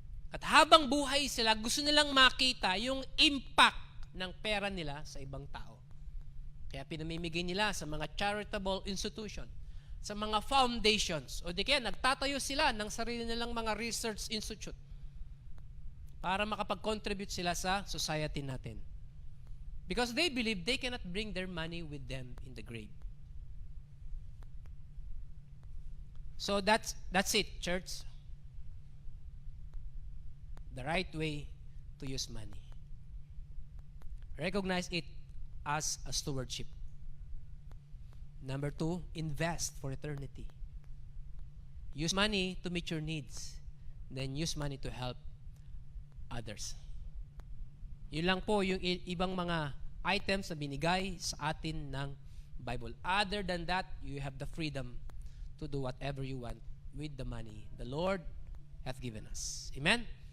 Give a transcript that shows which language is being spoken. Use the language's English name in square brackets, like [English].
[Filipino] At habang buhay sila, gusto nilang makita yung impact ng pera nila sa ibang tao. Kaya pinamimigay nila sa mga charitable institution, sa mga foundations, o di kaya nagtatayo sila ng sarili nilang mga research institute para makapag-contribute sila sa society natin. [English] Because they believe they cannot bring their money with them in the grave. So that's it, church. The right way to use money. Recognize it as a stewardship. Number 2, invest for eternity. Use money to meet your needs. Then use money to help others. [Filipino] Yun lang po yung ibang mga items na binigay sa atin ng Bible. [English] Other than that, you have the freedom to do whatever you want with the money the Lord hath given us. Amen?